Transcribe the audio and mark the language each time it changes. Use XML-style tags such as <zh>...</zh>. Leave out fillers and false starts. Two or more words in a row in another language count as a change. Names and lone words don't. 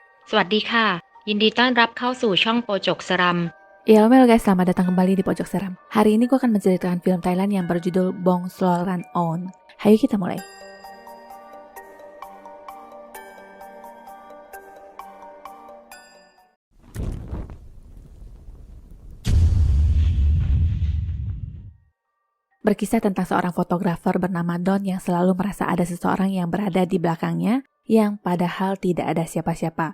<th>สวัสดีค่ะยินดีต้อนรับเข้าสู่ช่องโปจกสรัม</th> <id>Ya, halo guys, selamat datang kembali di Pojok Seram. Hari ini gue akan menceritakan film Thailand yang berjudul Bong Sloran On. Hayo kita mulai. Berkisah tentang seorang fotografer bernama Don yang selalu merasa ada seseorang yang berada di belakangnya, yang padahal tidak ada siapa-siapa.</id>